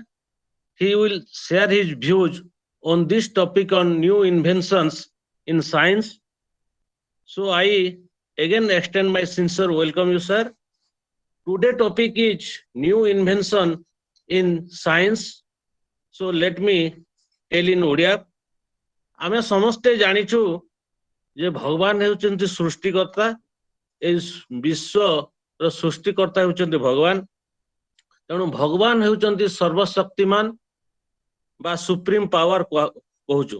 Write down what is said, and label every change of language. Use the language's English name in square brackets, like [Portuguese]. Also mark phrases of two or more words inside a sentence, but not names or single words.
[English] He will share his views on this topic on new inventions in science. So I again extend my sincere welcome you, sir. Today topic is new invention in science. So let me tell in Odia. [Odia] ଆମେ ସମସ୍ତେ ଜାଣିଛୁ ଯେ ଭଗବାନ ହେଉଛନ୍ତି ସୃଷ୍ଟିକର୍ତ୍ତା, এই ବିଶ୍ୱର ସୃଷ୍ଟିକର୍ତ୍ତା ହେଉଛନ୍ତି ଭଗବାନ। ତେଣୁ ଭଗବାନ ହେଉଛନ୍ତି ସର୍ବଶକ୍ତିମାନ ବା [English] supreme power [Odia] କହୁଛୁ।